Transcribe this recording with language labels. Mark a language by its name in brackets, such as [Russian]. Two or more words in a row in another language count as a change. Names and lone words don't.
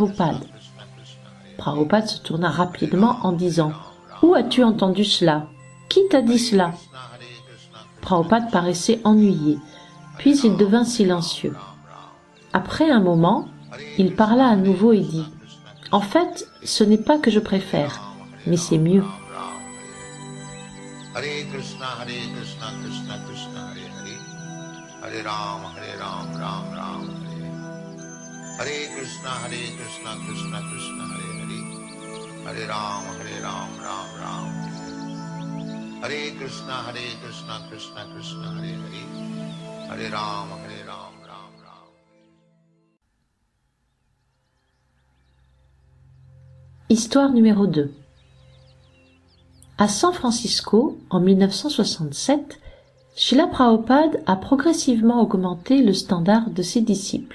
[French] » Prabhupada se tourna rapidement en disant « Où as-tu entendu cela? Qui t'a dit cela ?» Prabhupada paraissait ennuyé, puis il devint silencieux. Après un moment, il parla à nouveau et dit « En fait, ce n'est pas que je préfère, mais c'est mieux. » [Sanskrit] Hare Krishna, Krishna Krishna, Hare Hare. Hare Rama, Ram Ram, Hare Hare. Hare Krishna, Krishna Krishna, Hare Hare. Hare Rama, Ram Ram, Hare Hare. Hare Krishna, Krishna, Hare Hare. Hare Rama, Ram Ram. [French] Histoire numéro 2. À San Francisco, en 1967, Srila Prabhupada a progressivement augmenté le standard de ses disciples.